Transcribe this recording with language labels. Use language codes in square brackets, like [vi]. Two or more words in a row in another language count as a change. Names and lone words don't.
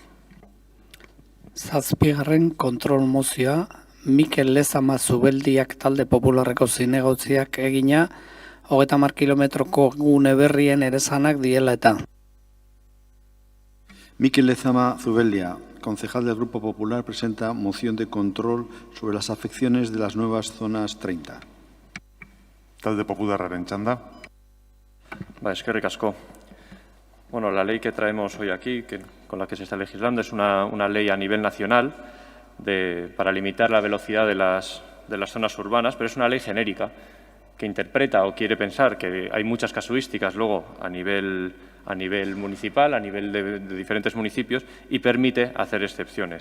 [eu] 7. kontrol mozioa, Mikel Lezama Zubeldiak talde popularreko zinegotziak egina, 30 kilometroko gune berrien eresanak diela eta. [es] Mikel Lezama Zubeldia, concejal del Grupo Popular, presenta moción de control sobre las afecciones de las nuevas zonas 30. [eu] Talde Popularraren txanda. Eskerrik asko. [es] La ley que traemos hoy aquí, con la que se está legislando, es una ley a nivel nacional para limitar la velocidad de las zonas urbanas, pero es una ley genérica que interpreta o quiere pensar que hay muchas casuísticas luego a nivel municipal, a nivel de diferentes municipios, y permite hacer excepciones.